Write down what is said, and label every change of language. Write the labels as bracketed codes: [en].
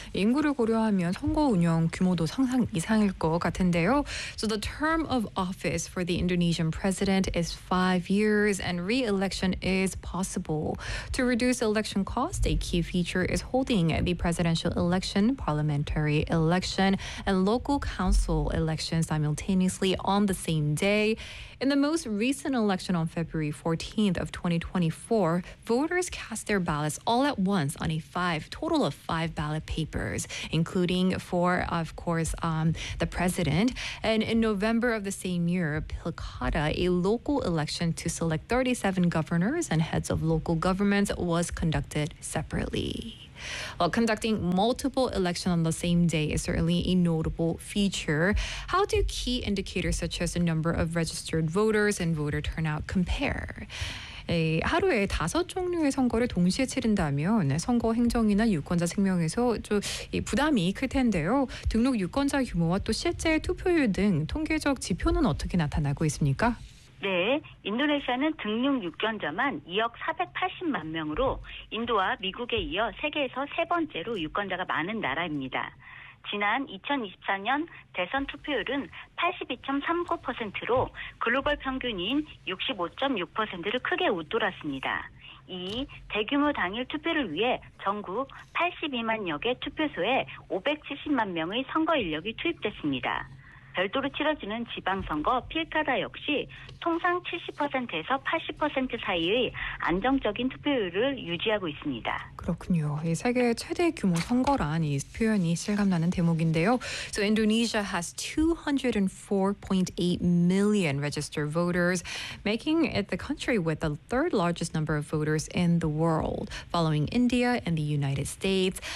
[ko] 인구를 고려하면 선거 운영 규모도 상상 이상일 것 같은데요. [en] So the term of office for the Indonesian president is 5 years and re-election is possible. To reduce election cost, a key feature is holding the presidential election, parliamentary election, and local council election simultaneously on the same day. In the most recent election on February 14th of 2024, voters cast their ballots all at once on a total of five ballot papers, including for, of course, the president. And in November of the same year, Pilkada, a local election to select 37 governors and heads of local governments, was conducted separately. Well, conducting multiple elections on the same day is certainly a notable feature. How do key indicators such as the number of registered voters and voter turnout compare? [ko] 하루에 다섯 종류의 선거를 동시에 치른다면 선거 행정이나 유권자 생명에서 좀 부담이 클 텐데요. 등록 유권자 규모와 또 실제 투표율 등 통계적 지표는 어떻게 나타나고 있습니까? 네, 인도네시아는 등록 유권자만 2억 480만 명으로 인도와 미국에 이어 세계에서 세 번째로 유권자가 많은 나라입니다. 지난 2024년 대선 투표율은 82.39%로 글로벌 평균인 65.6%를 크게 웃돌았습니다. 이 대규모 당일 투표를 위해 전국 82만여 개 투표소에 570만 명의 선거 인력이 투입됐습니다. 별도로 치러지는 지방선거 필카다 역시 통상 70%에서 80% 사이의 안정적인 투표율을 유지하고 있습니다. 그렇군요. 이 세계 최대 규모 선거란 이 표현이 실감나는 대목인데요. [en] So Indonesia has 204.8 million registered voters, making it the country with the third largest number of voters in the world, following India and the United States.